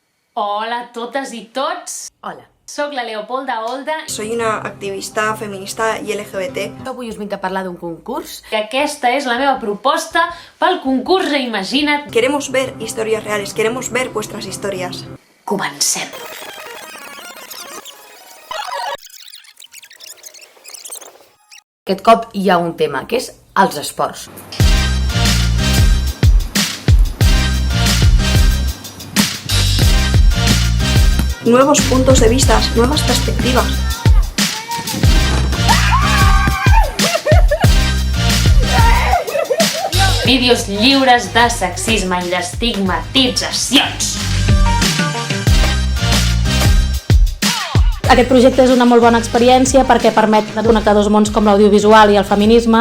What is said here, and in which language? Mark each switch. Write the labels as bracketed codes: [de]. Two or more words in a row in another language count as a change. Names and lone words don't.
[ca] Hola a totes i tots. Hola. Soc la Leopolda Olda. [es] Soy una activista feminista i LGBT. [ca] Avui us vinc a parlar d'un concurs. I aquesta és la meva proposta pel concurs Reimagina't. [es] Queremos ver historias reales, queremos ver vuestras historias. [ca] Comencem. Aquest cop hi ha un tema, que és els esports. [es] Nuevos puntos de vista, nuevas perspectivas. [ca] Vídeos lliures de sexisme i d'estigmatitzacions. Aquest projecte és una molt bona experiència perquè permet connectar dos mons com l'audiovisual i el feminisme.